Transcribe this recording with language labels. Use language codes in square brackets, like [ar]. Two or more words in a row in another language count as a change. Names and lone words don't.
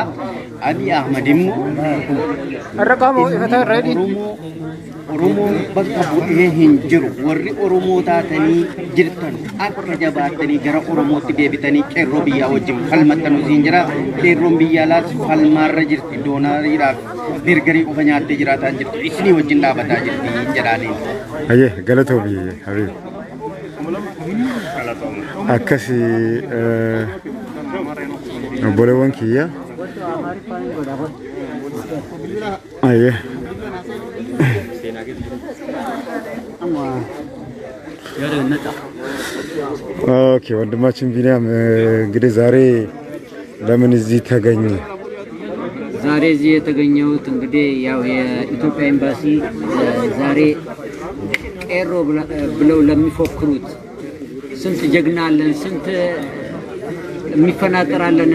[om] Abiy Ahmad immoo Oromoon bakka bu'ee hin jiru warri Oromoo taatanii jirtan akka jabaattanii gara Oromootti deebitanii qeerroo biyyaa wajjin falmattan usiin jira qeerroon biyyaa laas falmaarra jirti doonaariidhaaf beergarii qofa nyaattee jiraataa jirtu isinii wajjin dhaabataa jirti jedhaaniin. Ayye galatoo biyye Habib. Akkasi obboleewwan kiyya. Ayye. [am] ኦኬ ወንድማችን ቢኒያም እንግዲህ ዛሬ ለምን እዚህ ተገኘ? ዛሬ እዚህ የተገኘሁት እንግዲህ ያው የኢትዮጵያ ኤምባሲ ዛሬ ቄሮ ብለው ለሚፎክሩት ስንት ጀግና አለን ስንት የሚፈናቀራለን